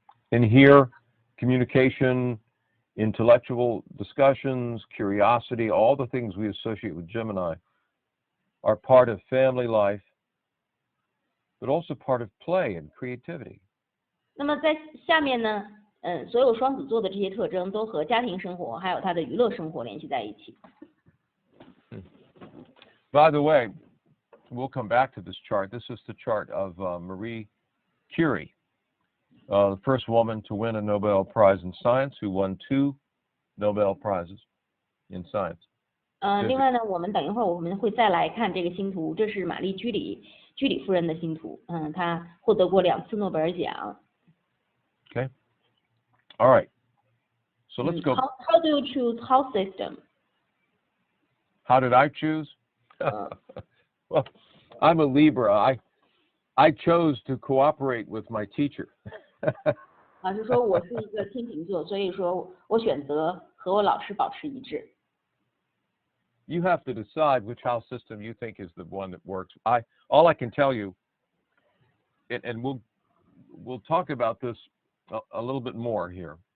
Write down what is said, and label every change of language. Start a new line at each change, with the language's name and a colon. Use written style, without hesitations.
English: And here, communication, intellectual discussions, curiosity, all the things we associate with Gemini are part of family life, but also part of play and creativity.
Chinese: 那么在下面呢，所有双子座的这些特征都和家庭生活还有他的娱乐生活联系在一起。
English: By the way, we'll come back to this chart. This is the chart of Marie Curie. the first woman to win a Nobel Prize in Science, who won 2 Nobel Prizes in Science.
Chinese: 另外呢，我们等一会儿我们会再来看这个星图，这是玛丽居里夫人的星图，她获得过2次诺贝尔奖。
English: Okay. All right. So let's go. How do you choose house system? How did I choose? Well, I'm a Libra. I chose to cooperate with my teacher.
Chinese: 老师说我是一个天秤座，所以说我选择和我老师保持一致。
English: You have to decide which house system you think is the one that works. All I can tell you, and we'll talk about this a little bit more here.